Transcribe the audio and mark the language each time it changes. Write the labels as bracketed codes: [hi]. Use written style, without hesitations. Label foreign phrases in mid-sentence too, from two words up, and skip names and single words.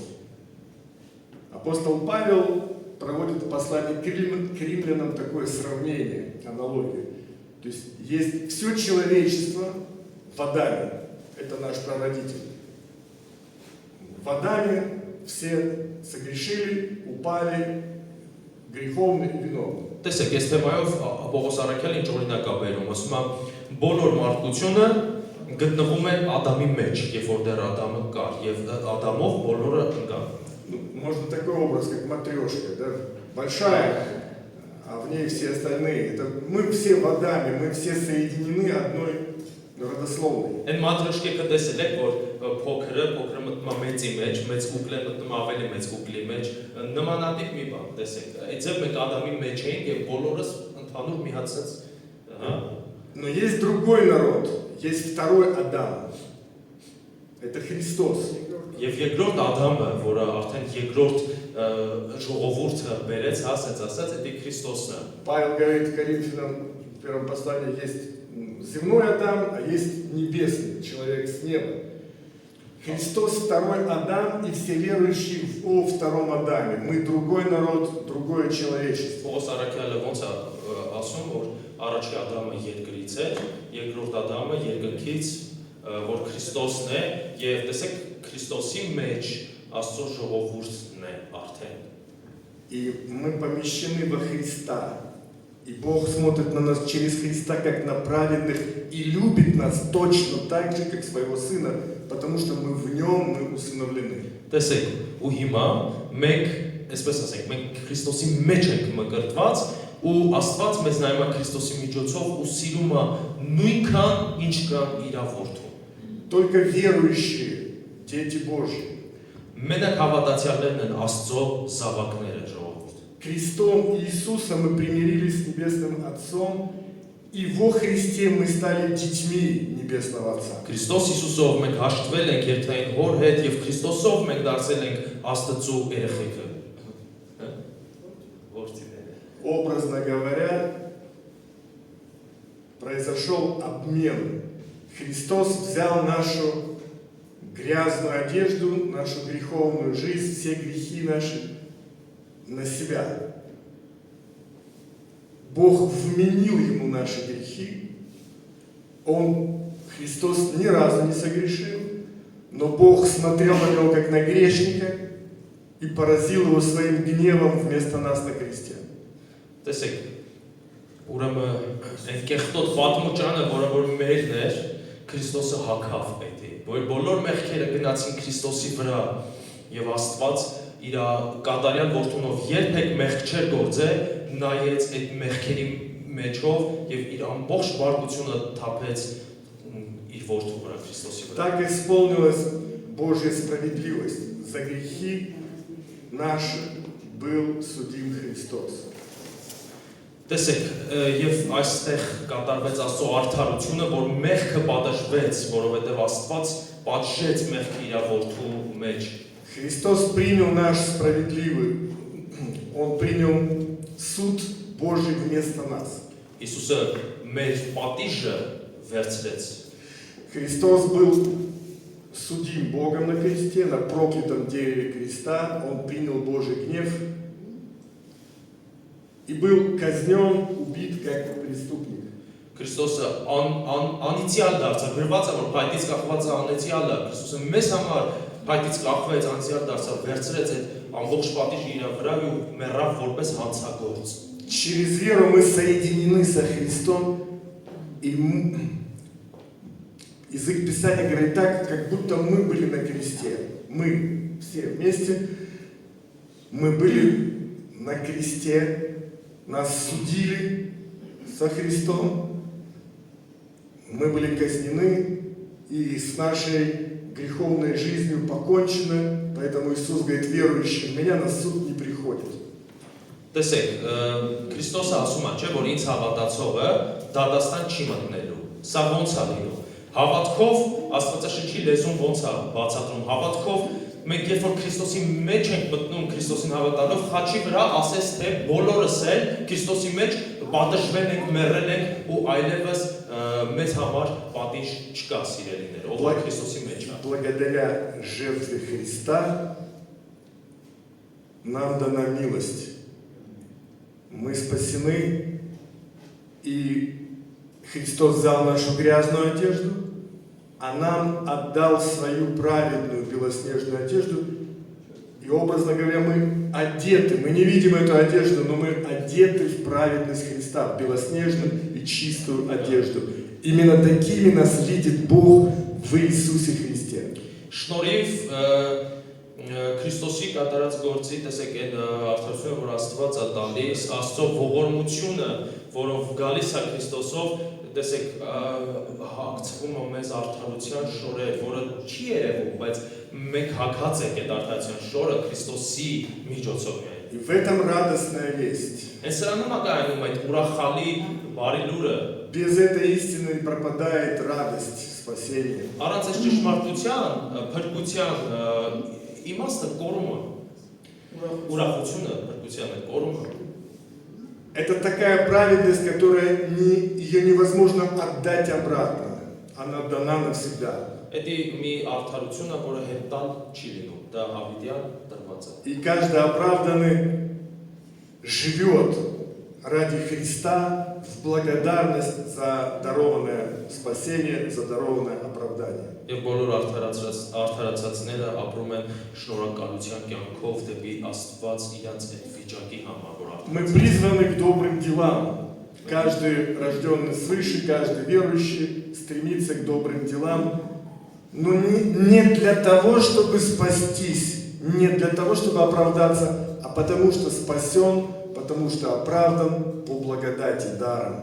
[ru] Апостол Павел проводит в послании к римлянам такое сравнение, аналогию. То есть все человечество в Адаме. Это наш прародитель. В Адаме все согрешили, упали, греховны и виновны. [hy] Տեսեք, այս թեմայով Պողոս Արաքյալն ինչ օրինակ է բերում, ասում է, բոլոր մարդկությունը գտնվում է Ադամի մեջ, երբ որ դեռ Ադամը կար, եւ Ադամով բոլորը ընկան։ [ru] Можно такой образ, как матрешка, да? Большая, а в ней все остальные. Это мы все в Адаме, мы все соединены одной родословной. [hy] Այն մատրոշկը տեսել եք, որ փոքրը մտնում է մեծի մեջ, մեծ կուկլը մտնում է ավելի մեծ կուկլի մեջ, նմանատիպ մի բան, տեսեք։ Այդպես մենք Ադամի մեջ էինք եւ բոլորս ընդհանուր միացած, [ru] Но есть другой народ, есть второй Адам. Это Христос. [hy] Եվ երկրորդ Ադամը, որը արդեն երկրորդ ժողովուրդը բերեց, ասած, դա Քրիստոսն է։ [ru] Павел говорит Коринфянам в первом послании, есть земной Адам, а есть небесный человек с неба. Христос второй Адам, и все верующие о втором Адаме. Мы другой народ, другое человечество. [hy] Պողոս Արաքյալը ոնց է ասում, որ առաջի Ադամը երկրից է, երկրորդ Ադամը երկնքից, որ Քրիստոսն է, եւ տեսեք Քրիստոսի մեջ Աստծո ժողովուրդն է արդեն։ [ru] И мы помещены во Христа. И Бог смотрит на нас через Христа, как на праведных, и любит нас точно так же, как своего Сына, потому что мы в Нем, мы усыновлены. [hy] Տեսեք, ու հիմա մենք, այսպես ասենք, մենք Քրիստոսի մեջ ենք մկրտված, ու Աստված մեզ նայում է Քրիստոսի միջոցով ու սիրում է նույնքան, ինչքան իր որդուն։ [ru] Только верующие, дети Божьи. [hy] Մենակ հավատացյալներն են Աստծո զավակները ժողովուրդ։ [ru] Крестом Иисуса мы примирились с Небесным Отцом, и во Христе мы стали детьми Небесного Отца. [hy] Քրիստոս Հիսուսով մենք հաշտվել ենք երթային հոր հետ եւ Քրիստոսով մենք դարձել ենք Աստծո երեխեքը։ [ru] Образно говоря, произошел обмен. Христос взял нашу грязную одежду, нашу греховную жизнь, все грехи наши на себя. Бог вменил ему наши грехи. Христос ни разу не согрешил, но Бог смотрел на него как на грешника и поразил его своим гневом вместо нас на кресте. [hy] Տեսեք, ուրեմն այն կեղտոտ պատմուճանը, որը մերն էր, Քրիստոսը հագավ պետք է, որ բոլոր մեղքերը գնացին Քրիստոսի վրա եւ Աստված իր կատարյալ որդունով երբեք մեղք չէր գործել, նայեց այդ մեղքերի մեջով եւ իր ամբողջ բարկությունը թափեց իր որդու վրա Քրիստոսի վրա։ [ru] Так исполнилась Божья справедливость. За грехи наши был судим Христос. [hy] Տեսեք, եւ այստեղ կատարվեց Աստծո արդարությունը, որ մեղքը պատժվեց, որովհետեւ Աստված պատժեց մեղքը իր որդու մեջ։ [ru] Христос принял наш справедливый, Он принял суд Божий вместо нас. [hy] Իսուսը մեր պատիժը վերցրեց։ [ru] Христос был судим Богом на кресте, на проклятом дереве креста. Он принял Божий гнев и был казнен, убит как преступник. [hy] Քրիստոսը անիցիալ դարձավ, գրված է, որ փայտից կախված է անիցիալը, Քրիստոսը մեզ համար փայտից կախվեց, անիցիալ դարձավ, վերցրեց այդ ամբողջ պատիժը իր վրա ու մեռավ որպես հանցագործ։ [ru] Через веру мы соединены со Христом, и язык Писания говорит так, как будто мы были на кресте. Мы все вместе, мы были на кресте, нас судили со Христом, мы были казнены, и с нашей греховной жизнью покончено, поэтому Иисус говорит, верующий в меня на суд не приходит. [hy] Տեսեք, Քրիստոսը ասում է, չէ, որ ինձ հավատացողը դատաստան չի մտնելու։ Սա ոնց է լինում։ Հավատքով Աստվածաշնչի լեզուն ոնց է բացատրում։ Հավատքով մենք երբ որ Քրիստոսի մեջ ենք մտնում, Քրիստոսին հավատալով, խաչի վրա ասես թե բոլորս էլ Քրիստոսի մեջ պատժվել ենք, մեռել ենք ու այլևս մեզ համար պատիժ չկա, սիրելիներ, ով է Քրիստոսի մեջ է։ [ru] Благодаря жертве Христа нам дана милость. Мы спасены, и Христос взял нашу грязную одежду, а нам отдал свою праведную белоснежную одежду. И образно говоря, мы одеты, мы не видим эту одежду, но мы одеты в праведность Христа, в белоснежную и чистую одежду. Именно такими нас видит Бог в Иисусе Христе. [hy] Շնորհիվ Քրիստոսի կատարած գործի, տեսեք, այն արդարությունը, որ Աստված է տալիս, Աստծո ողորմությունը, որով գալիս է Քրիստոսով, տեսեք, հագցվում է մեզ արդարության շորեր, որը չի երևում, բայց մենք հագած ենք այդ արդարության շորը Քրիստոսի միջոցով միայն։ [ru] И в этом радостная весть. [hy] Այն սրանում է կայանում այդ ուրախալի բարի լուրը։ [ru] Без этой истины пропадает радость спасения. [hy] Առանց այս ճշմարտության, փրկության իմաստը կորում է։ Ուրախությունը փրկության է կորում է։ [ru] Это такая праведность, которая ее невозможно отдать обратно. Она дана навсегда. [hy] Էդի մի արդարություն է, որը հետ տալ չի լինում, դա հավիտյան տրված է։ [ru] И каждый оправданный живет ради Христа в благодарность за дарованное спасение, за дарованное оправдание. [hy] Եվ բոլոր արդարացածները ապրում են շնորհակալության կյանքով դեպի Աստված իրենց այդ վիճակի համար, որ [ru] Мы призваны к добрым делам. Каждый рожденный свыше, каждый верующий стремится к добрым делам, но не для того, чтобы спастись, не для того, чтобы оправдаться, а потому что спасен, потому что оправдан по благодати даром.